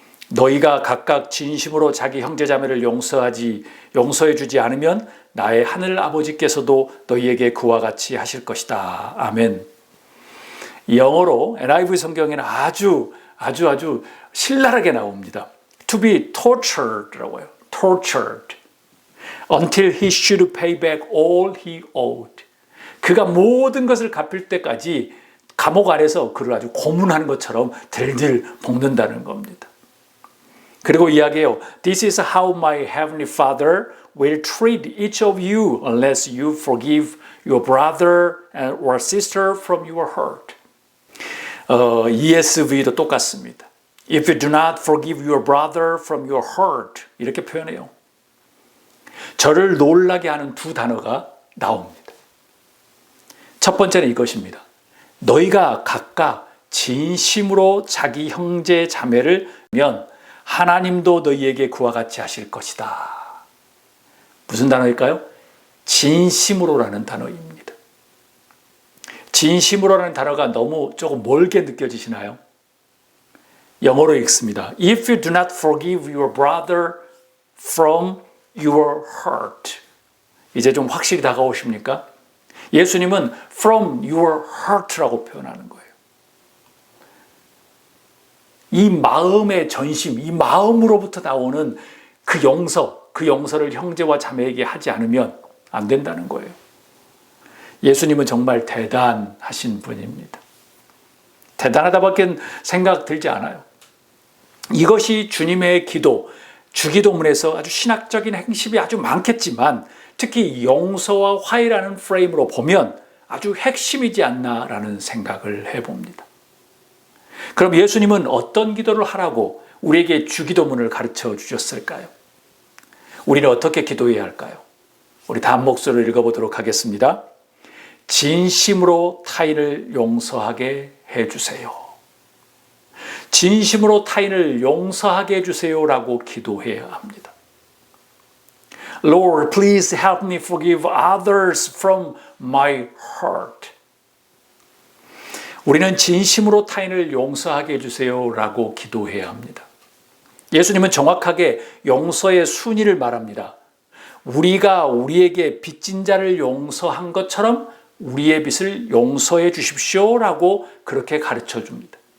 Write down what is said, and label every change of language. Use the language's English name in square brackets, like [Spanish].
[Korean] 너희가 각각 진심으로 자기 형제자매를 용서해 주지 않으면 나의 하늘 아버지께서도 너희에게 그와 같이 하실 것이다. 아멘. 영어로 NIV 성경에는 아주 신랄하게 나옵니다. [English] To be tortured라고 해요. Tortured. Until he should pay back all he owed. [Korean] 그가 모든 것을 갚을 때까지 감옥 안에서 그를 아주 고문하는 것처럼 들들 볶는다는 겁니다. 그리고 이야기해요. [English] This is how my heavenly Father will treat each of you unless you forgive your brother or sister from your heart. [Korean] ESV도 똑같습니다. [English] If you do not forgive your brother from your heart, [Korean] 이렇게 표현해요. 저를 놀라게 하는 두 단어가 나옵니다. 첫 번째는 이것입니다. 너희가 각각 진심으로 자기 형제 자매를 면 하나님도 너희에게 그와 같이 하실 것이다. 무슨 단어일까요? 진심으로라는 단어입니다. 진심으로라는 단어가 너무 조금 멀게 느껴지시나요? 영어로 읽습니다. [English] If you do not forgive your brother from your heart. [Korean] 이제 좀 확실히 다가오십니까? 예수님은 [English] from your heart [Korean] 라고 표현하는 거예요. 이 마음의 전심, 이 마음으로부터 나오는 그 용서를 형제와 자매에게 하지 않으면 안 된다는 거예요. 예수님은 정말 대단하신 분입니다. 대단하다밖에 생각 들지 않아요. 이것이 주님의 기도, 주기도문에서 아주 신학적인 핵심이 아주 많겠지만 특히 용서와 화해라는 프레임으로 보면 아주 핵심이지 않나라는 생각을 해봅니다. 그럼 예수님은 어떤 기도를 하라고 우리에게 주기도문을 가르쳐 주셨을까요? 우리는 어떻게 기도해야 할까요? 우리 다 한 목소리를 읽어보도록 하겠습니다. 진심으로 타인을 용서하게 해주세요. 진심으로 타인을 용서하게 해주세요라고 기도해야 합니다. [English] Lord, please help me forgive others from my heart. [Korean] 우리는 진심으로 타인을 용서하게 해주세요라고 기도해야 합니다. 예수님은 정확하게 용서의 순위를 말합니다. 우리가 우리에게 빚진 자를 용서한 것처럼 우리의 빚을 용서해 주십시오라고 그렇게 가르쳐 줍니다.